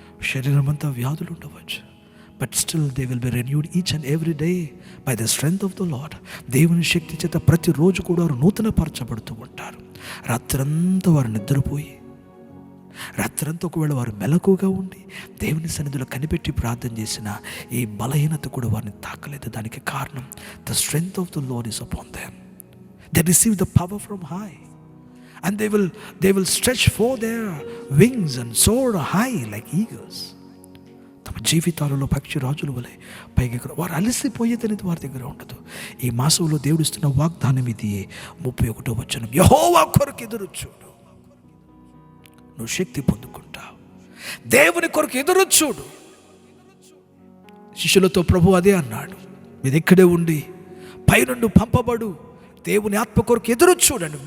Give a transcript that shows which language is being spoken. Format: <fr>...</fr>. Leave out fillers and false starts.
<te>శరీరం అంతా వ్యాధులు ఉండవచ్చు,</te> <en>but still they will be renewed each and every day by the strength of the Lord.</en> <te>దేవుని శక్తి చేత ప్రతిరోజు కూడా వారు నూతన పరచబడుతూ ఉంటారు. రాత్రంతా వారు నిద్రపోయి, రాత్రంతా ఒకవేళ వారు మెలకుగా ఉండి దేవుని సన్నిధిలో కనిపెట్టి ప్రార్థన చేసిన ఈ బలహీనత కూడా వారిని తాకలేదు. దానికి కారణం</te> <en>the strength of the Lord is upon them. They receive the power from high and they will stretch forth their wings and soar high like eagles.</en> <te>తమ జీవితాలలో పక్షి రాజుల వలె పైకి వారు అలసిపోయేదనేది వారి దగ్గర ఉండదు. ఈ మాసంలో దేవుడు ఇస్తున్న వాగ్దానం ఇది. 31వ వచనం, యెహోవా కొరకు ఎదురు చూడు, నువ్వు శక్తి పొందుకుంటావు. దేవుని కొరకు ఎదురు చూడు. శిష్యులతో ప్రభు అదే అన్నాడు, మీరు ఇక్కడే ఉండి పైనుండి పంపబడు దేవుని ఆత్మ కొరకు ఎదురు చూడండి.</te>